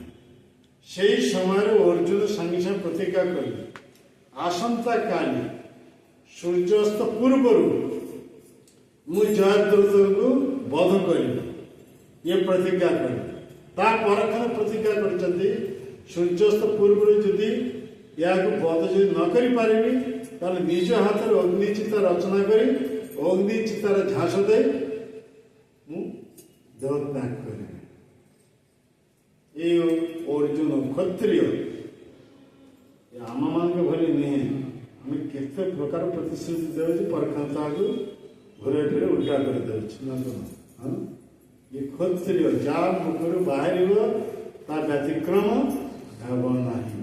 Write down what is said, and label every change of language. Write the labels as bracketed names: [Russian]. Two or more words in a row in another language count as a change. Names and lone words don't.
[Odia] সেই ସମୟରେ ଅର୍ଜୁନ ସାଙ୍ଗେ ସାଙ୍ଗେ ପ୍ରତିଜ୍ଞା କଲେ ଆସନ୍ତାକାଲି ସୂର୍ଯ୍ୟାସ୍ତ ପୂର୍ବରୁ ମୁଁ ଜୟଦ୍ରଥଙ୍କୁ ବଧ କରିବି ଇଏ ପ୍ରତିଜ୍ଞା କଲେ। ତା ପରକ୍ଷଣ ପ୍ରତିଜ୍ଞା କରିଛନ୍ତି ସୂର୍ଯ୍ୟାସ୍ତ ପୂର୍ବରୁ ଯଦି ଏହାକୁ ବଧ ଯଦି ନ କରିପାରିବି ତାହେଲେ ନିଜ ହାତରେ ଅଗ୍ନିଚିତା ରଚନା କରି ଅଗ୍ନିଚିତାର ଝାସ ଦେଇ ମୁଁ ଦେହତ୍ୟାଗ କରିବି। ଏଇ ଅର୍ଜୁନ କ୍ଷତ୍ରିୟ ଆମମାନଙ୍କ ଭଳି ନୁହେଁ। ଆମେ କେତେ ପ୍ରକାର ପ୍ରତିଶ୍ରୁତି ଦେଉଛୁ ପରକ୍ଷଣ ତାହାକୁ ଘୁରାଇ ଫିରେ ଉଲ୍ଟା କରିଦେଉଛୁ ନା କ'ଣ? ଏ କ୍ଷତ୍ରିୟ ଯାହା ମୁଖରୁ ବାହାରିବ ତା ବ୍ୟତିକ୍ରମ ହେବ ନାହିଁ।